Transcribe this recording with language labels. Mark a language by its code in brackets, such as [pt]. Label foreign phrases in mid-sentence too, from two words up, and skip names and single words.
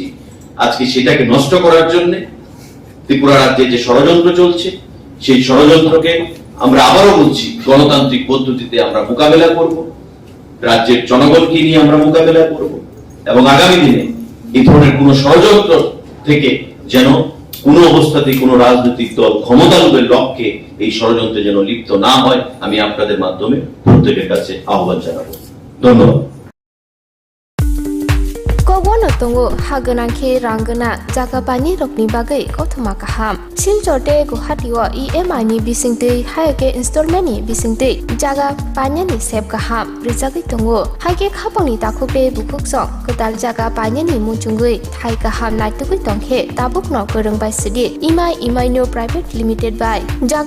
[bn] আজকে সেটাকে নষ্ট করার জন্য ত্রিপুরা রাজ্যে যে ষড়যন্ত্র চলছে, সেই ষড়যন্ত্রকে আমরা আবারও বলছি গণতান্ত্রিক পদ্ধতিতে আমরা মোকাবেলা করব, রাজ্যের জনগণকে নিয়ে আমরা মোকাবেলা করব, এবং আগামী দিনে এই ধরনের কোন ষড়যন্ত্র থেকে যেন কোনো অবস্থাতেই কোনো রাজনৈতিক দল ক্ষমতালোভের লক্ষ্যে এই ষড়যন্ত্রে যেন লিপ্ত না হয়, আমি আপনাদের মাধ্যমে প্রত্যেকের কাছে আহ্বান জানাবো। ধন্যবাদ। [trp] Kogono tongo haganangke ranggana jaga pani rokni bagai kothoma kaham. Siljote Guwahatiwa EMI ni bisingtei haike installment ni bisingtei jaga panya ni sep kaham. Rijagi tongo haike khapangni takhupe bukuksong ketal jaga panya ni muchungui thai kaham naitugui tongkhe tabukno korongbai sidi EMI no [en] private limited [trp] by jaga